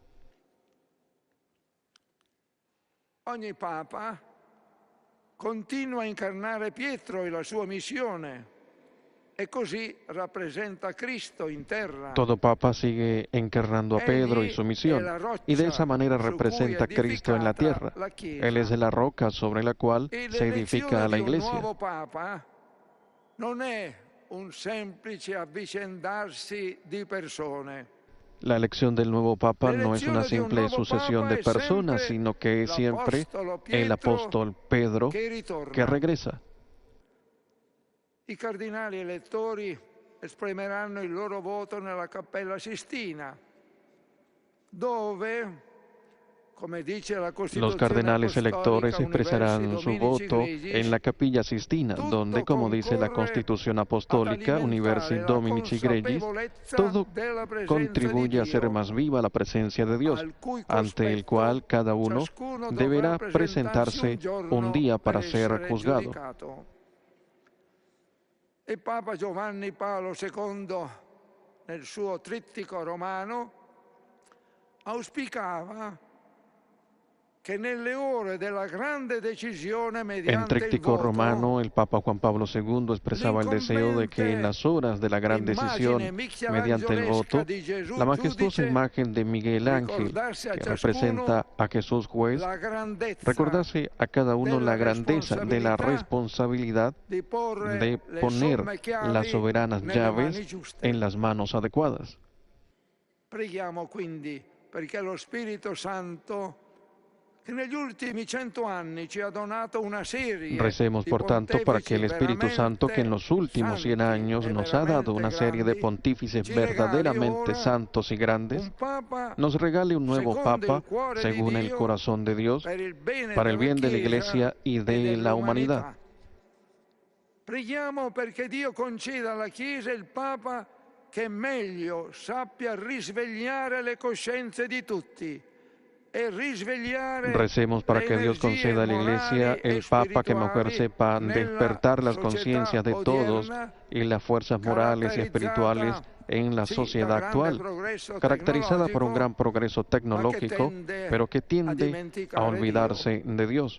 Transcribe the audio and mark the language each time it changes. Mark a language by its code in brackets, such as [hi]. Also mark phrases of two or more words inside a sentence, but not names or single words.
[it] Ogni Papa continua a incarnare Pietro e la sua missione e così rappresenta Cristo in terra. [es] Todo Papa sigue encarnando a Pedro y su misión y de esa manera representa a Cristo en la tierra. Él es la roca sobre la cual se edifica la Iglesia. [it] Non è un semplice avvicendarsi di persone. [es] La elección del nuevo Papa no es una simple sucesión de personas, sino que es siempre el apóstol Pedro que regresa. [it] I cardinali elettori esprimeranno il loro voto nella Cappella Sistina, dove, [es] los cardenales electores expresarán su voto en la Capilla Sistina, donde, como dice la Constitución Apostólica Universi Dominici Gregis, todo contribuye a hacer más viva la presencia de Dios, ante el cual cada uno deberá presentarse un día para ser juzgado. El Papa [it] Giovanni Paolo II, nel suo trittico romano, auspicava que nelle ore della grande decisione mediante [es] en tríptico romano, el Papa Juan Pablo II expresaba el deseo de que en las horas de la gran decisión, mediante el voto, la majestuosa imagen de Miguel Ángel, que representa a Jesús juez, recordase a cada uno la grandeza de la responsabilidad de poner las soberanas llaves en las manos adecuadas. [it] Preghiamo quindi perché lo Spirito Santo, [es] recemos, por tanto, para que el Espíritu Santo, que en los últimos 100 años nos ha dado una serie de pontífices verdaderamente santos y grandes, nos regale un nuevo Papa según el corazón de Dios, para el bien de la Iglesia y de la humanidad. [it] Preghiamo perché Dio conceda alla Chiesa il Papa che meglio sappia risvegliare le coscienze di tutti [es] Recemos para que Dios conceda a la Iglesia el Papa que mejor sepa despertar las conciencias de todos y las fuerzas morales y espirituales en la sociedad actual, caracterizada por un gran progreso tecnológico, pero que tiende a olvidarse de Dios.